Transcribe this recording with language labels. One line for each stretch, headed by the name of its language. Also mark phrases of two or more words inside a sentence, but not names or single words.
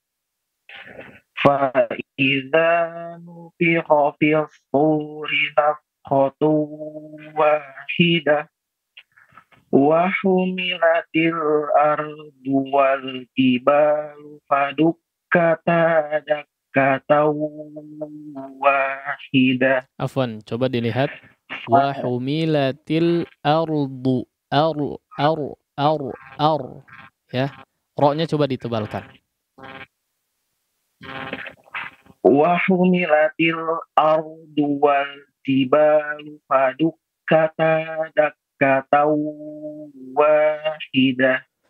Arabic: فَإِذَا نُفِخَ فِي الصُّورِ نَفْخَةٌ وَاحِدَةٌ وَحُمِلَتِ الْأَرْضُ وَالْجِبَالُ فَدُكَّتَا دَكَّةً وَاحِدَةً.
Indonesian: Afwan, coba dilihat.
Arabic: وحملت الأرض
Indonesian: ya. Ro-nya coba ditebalkan.
Arabic: وحملت الأرض والجبال فدكتا دكة واحدة.